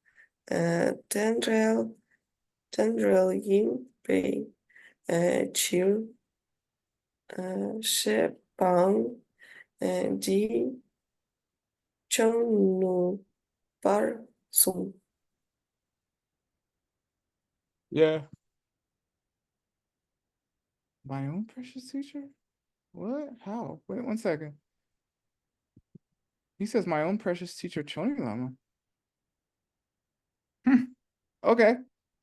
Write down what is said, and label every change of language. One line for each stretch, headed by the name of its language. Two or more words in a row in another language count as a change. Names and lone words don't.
Tibetan: tendrel yin pe chir shepang di chung nu par sum.
English: Yeah. My own precious teacher? What? How? Wait 1 second. He says my own precious teacher, Choni Lama. Okay.